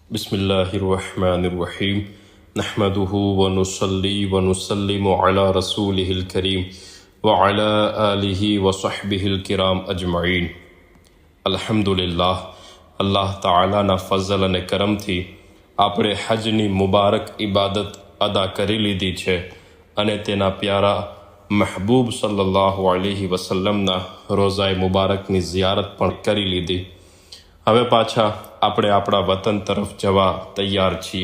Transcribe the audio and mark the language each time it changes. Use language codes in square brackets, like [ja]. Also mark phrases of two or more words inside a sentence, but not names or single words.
[ar] بسم الله الرحمن الرحيم نحمده ونصلي ونسلم على رسوله الكريم وعلى آله وصحبه الكرام أجمعين. [gu] अल्हम्दुलिल्लाह, અલ્લાહ તઆલાના ફઝલ અને કરમથી આપણે હજની મુબારક ઇબાદત અદા કરી લીધી છે અને તેના પ્યારા મહબૂબ [ar] صلى الله عليه [gu] વસલ્લમના રોઝાએ મુબારકની ઝિયારત પણ કરી લીધી। હવે પાછા આપણે આપણા વતન તરફ જવા તૈયાર છીએ।